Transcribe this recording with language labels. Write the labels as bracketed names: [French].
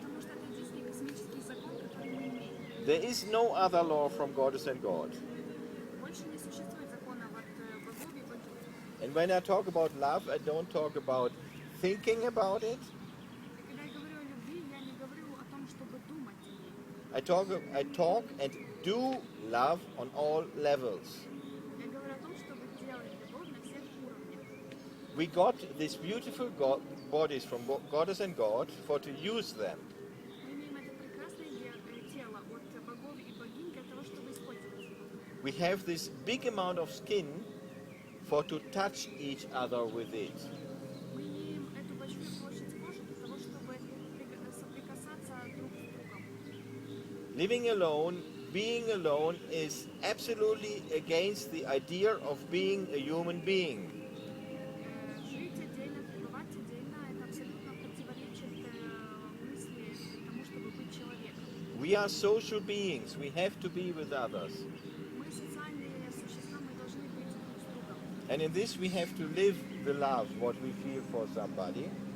[Russian] потому что это единственный космический закон, который мы имеем. [English] There is no other law from Goddess and God. [Russian] Больше не существует закона от богов и богинь. [English] And when I talk about love, I don't talk about thinking about it. [Russian] И когда я говорю о любви, я не говорю о том, чтобы думать о ней. [English] I talk and do love on all levels. [Russian] Я говорю о том, чтобы делать любовь на всех уровнях. [English] We got these beautiful bodies from Goddess and God for to use them. [Russian] Мы имеем это прекрасное тело от богов и богинь для того, чтобы использовать его. [English] We have this big amount of skin for to touch each other with it. [Russian] Мы имеем эту большую площадь кожи для того, чтобы соприкасаться друг с другом. [English] Living alone, being alone is absolutely against the idea of being a human being. [Russian] Жить отдельно, пребывать отдельно, это абсолютно противоречит мысли тому, чтобы быть человеком. [English] We are social beings. We have to be with others. [Russian] Мы социальные существа, мы должны быть друг с другом. [English] And in this we have to live the love, what we feel for somebody.